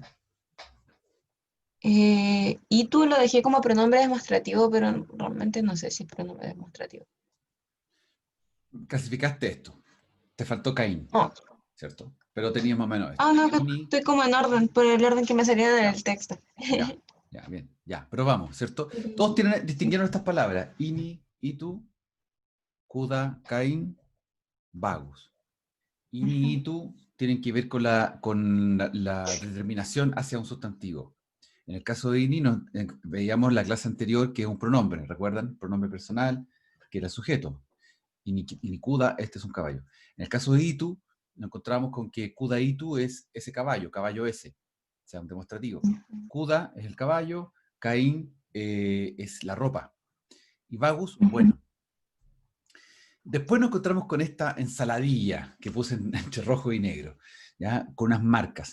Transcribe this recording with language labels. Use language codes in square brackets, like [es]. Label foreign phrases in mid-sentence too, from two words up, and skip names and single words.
[es] Y tú lo dejé como pronombre demostrativo, pero realmente no sé si es pronombre demostrativo. Clasificaste esto. Te faltó Caín, No. ¿cierto? Pero tenías más o menos esto. Ah, no, que Ini, estoy como en orden, por el orden que me salía ya, del texto. ya, ya, bien, ya. Pero vamos, ¿cierto? Todos distinguieron estas palabras. [id] Ini, itu, kuda, Caín, vagus. Ini, itu [es] tienen que ver con la determinación hacia un sustantivo. En el caso de ini, veíamos la clase anterior que es un pronombre, ¿recuerdan? Pronombre personal, que era sujeto. Y kuda, este es un caballo. En el caso de itu, nos encontramos con que [id] kuda itu [es] es ese caballo, caballo ese, o sea, un demostrativo. Kuda es el caballo, Caín es la ropa, y vagus, bueno. Después nos encontramos con esta ensaladilla que puse entre rojo y negro, ¿ya? Con unas marcas.